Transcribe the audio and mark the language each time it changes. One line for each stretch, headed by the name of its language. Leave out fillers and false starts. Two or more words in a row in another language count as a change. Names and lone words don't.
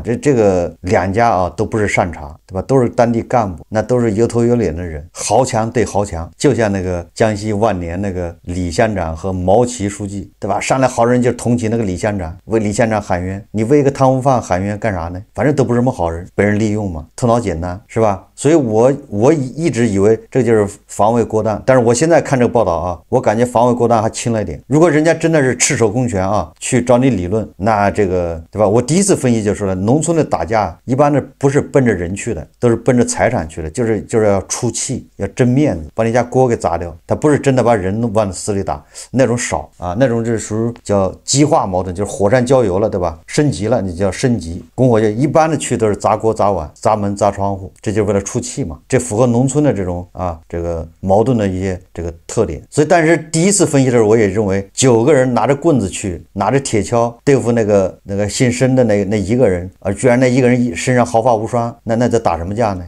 Chinese: 這個兩家啊都不是善茬，對吧？都是當地幹部，那都是有頭有臉的人，豪強對豪強，就像那個江西萬年那個李鄉長和毛奇書記，對吧？上來好人就同情那個李鄉長，為李鄉長喊冤，你為一個貪污犯喊冤幹啥呢？反正都不是什麼好人，被人利用嘛，頭腦簡單，是吧？所以我一直以為這就是防衛過當，但是我現在看這個報道啊，我感覺防衛過當還輕了一點。如果人家真的是赤手空拳啊，去找你理論，那這個對吧？我第一次分析就說了，農村的打架一般的不是奔着人去的，都是奔着財產去的，就是要出氣，要爭面子，把你家鍋給砸掉。他不是真的把人往死裡打，那種少啊，那種就是屬於叫激化矛盾，就是火上澆油了，對吧？升級了，你叫升級。拱火就一般的去都是砸鍋砸碗砸門砸窗戶，這就是為了出氣嘛，這符合農村的這種啊這個矛盾的一些這個特點。所以但是第一次分析的時候，我也認為9個人拿着棍子去，拿着鐵鍬對付那個姓申的那一個人，居然那一個人身上毫髮無傷，那在打什麼架呢？